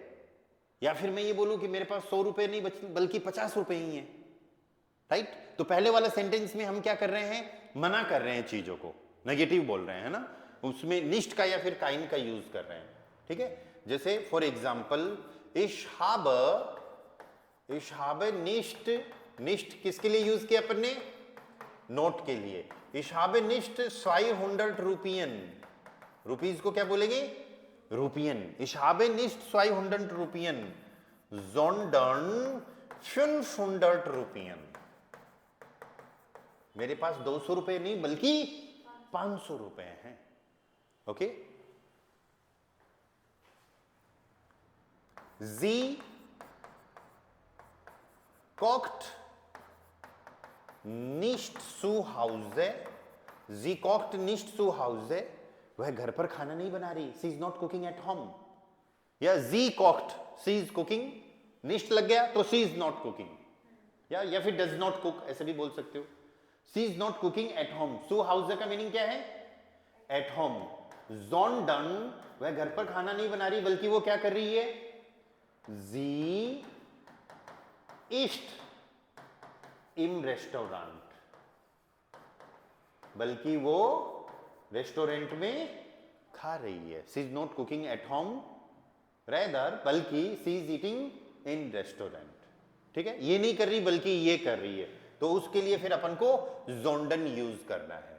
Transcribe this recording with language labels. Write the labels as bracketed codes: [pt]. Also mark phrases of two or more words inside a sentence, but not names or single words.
[hi] या फिर मैं ये बोलूं कि मेरे पास 100 रुपए नहीं बल्कि 50 रुपए ही है, राइट? तो पहले वाला सेंटेंस में हम क्या कर रहे हैं? मना कर रहे हैं चीजों को, नेगेटिव बोल रहे हैं, है ना? उसमें निष्ठ का या फिर काइन का यूज कर रहे हैं, ठीक है। जैसे [en] for example [de] ich habe nicht, [hi] nicht किसके लिए यूज किया अपन ने, नोट के लिए। [de] ich habe nicht 200 रुपien, [hi] रुपीज को क्या बोलेंगे, [de] रुपien। ich habe nicht 200 रुपien sondern 500 रुपien, [hi] मेरे पास 200 रुपए नहीं बल्कि 500 रुपए हैं, ओके। [de] Sie kocht nicht zu Hause, sie kocht nicht zu Hause, [hi] वह घर पर खाना नहीं बना रही, [en] she is not cooking at home। [de] या sie kocht, [en] she is cooking, nicht [hi] लग गया तो [en] she is not cooking, [hi] या फिर [en] does not cook [hi] ऐसे भी बोल सकते हो। [en] she is not cooking at home, [de] zu Hause [hi] का मीनिंग क्या है, [en] at home। [hi] sondern वह घर पर खाना नहीं बना रही बल्कि वो क्या कर रही है, [de] sie ist im Restaurant, [hi] बल्कि वो रेस्टोरेंट में खा रही है। [en] she is not cooking at home rather, बल्कि she is eating in restaurant, [hi] ठीक है। ये नहीं कर रही बल्कि ये कर रही है, तो उसके लिए फिर अपन को जोंडन यूज करना है।